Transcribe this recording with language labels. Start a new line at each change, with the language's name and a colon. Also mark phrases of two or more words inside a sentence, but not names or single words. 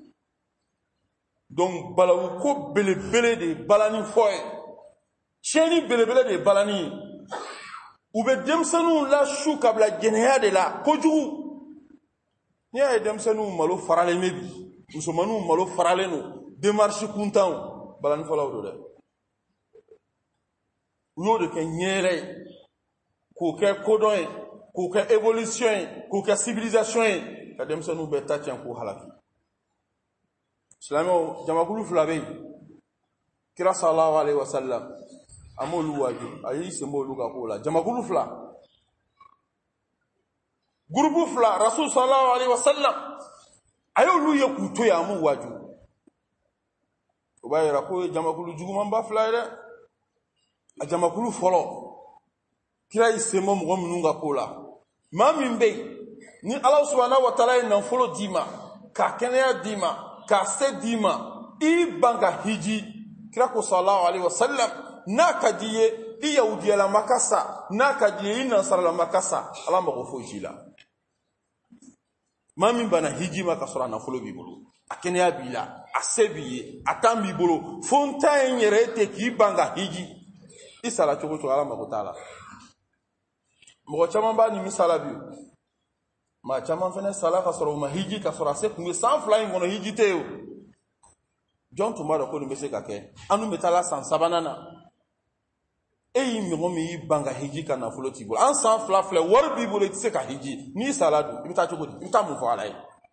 Bambara: donc balawu ko belebele de ye balani fɔ ye tiɲɛni belebele de ye balani ye u bɛ denmisɛnninw lasu ka bila jɛnɛya de la kojugu n'i y'a ye denmisɛnninw malo faralen bɛ bi musomaninw malo faralen don démarche kuntanw balani fɔlaw don dɛ u y'o de kɛ ɲɛɛrɛ ye k'o kɛ kodɔn ye k'o kɛ évolution ye k'o kɛ civilisation ye ka denmisɛnninw bɛɛ ta tiɲɛ k'u halaki silamɛw jamakulu fila bɛ yen kira
Arabic: صلى الله عليه وسلم
Bambara: a m'olu waaju a y'i senbɔ olu ka kow la jamakulu fila gurupu fila rasul
Arabic: صلى الله عليه وسلم
Bambara: a y'olu ye k'u to yen a m'u waaju o b'a yira ko ye jamakulu jugumanba fila ye dɛ a jamakulu fɔlɔ kira y'i senbɔ mɔgɔ minnu ka kow la maa min bɛ yen ni ala
Arabic: سبحانه وتعالى
Bambara: ye nafolo d'i ma ka kɛnɛya d'i ma ka se d'i ma i ban ka hiji kira ko
Arabic: صلى الله عليه وسلم
Bambara: n'a ka di ye i yahudiyalama ka sa n'a ka di ye i nasaralama ka sa ala mago foyi t'i la maa min banna hiji ma ka sɔrɔ a nafolo b'i bolo a kɛnɛya b'i la a se b'i ye a tan b'i bolo fo n ta ye n yɛrɛ ten k'i ban ka hiji i sara cogo cogo ala mago t'a la mɔgɔ caman b'a nimisala bi maa caman fana sala ka sɔrɔ u ma hiji ka sɔrɔ a se kun bɛ san 2 in kɔnɔ hiji tɛ yen o jɔn tun b'a dɔn ko nin bɛ se ka kɛ an dun bɛ taa la san 3nan na e y'i mɔgɔ min y'i ban ka hiji ka nafolo t'i bolo an san 2 filɛ wari b'i bolo i tɛ se ka hiji n'i sala dun i bɛ taa cogo di i bɛ taa mun fɔ ala ye